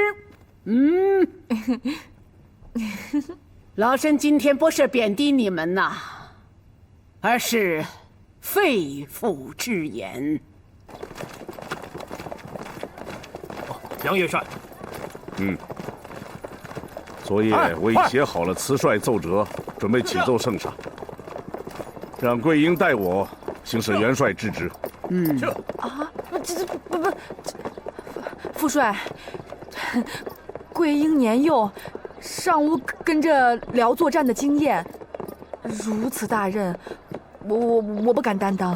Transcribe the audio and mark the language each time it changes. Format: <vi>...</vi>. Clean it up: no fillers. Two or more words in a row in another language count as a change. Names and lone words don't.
<zh>老身今天不是貶低你們吶，而是肺腑之言。杨元帥，昨夜我已寫好了辭帥奏折，準備啟奏聖上，讓桂英代我行使元帥之職。副帥，桂英年幼，尚無跟着遼作戰的經驗，如此大任，我不敢擔當。</zh>